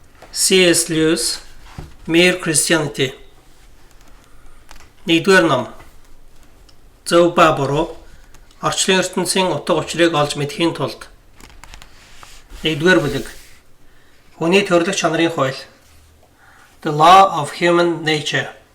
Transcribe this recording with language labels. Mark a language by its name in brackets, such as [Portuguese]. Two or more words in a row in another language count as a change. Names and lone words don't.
[Mongolian] C.S. Lewis, Mere Christianity. Нэгдүгээр ном. Зөв ба буруу. Орчлын ертөнцийн утга учирыг олж мэдэхийн тулд. Нэгдүгээр бүлэг. Хүний төрөлх чанарын хууль. [English] The Law of Human Nature.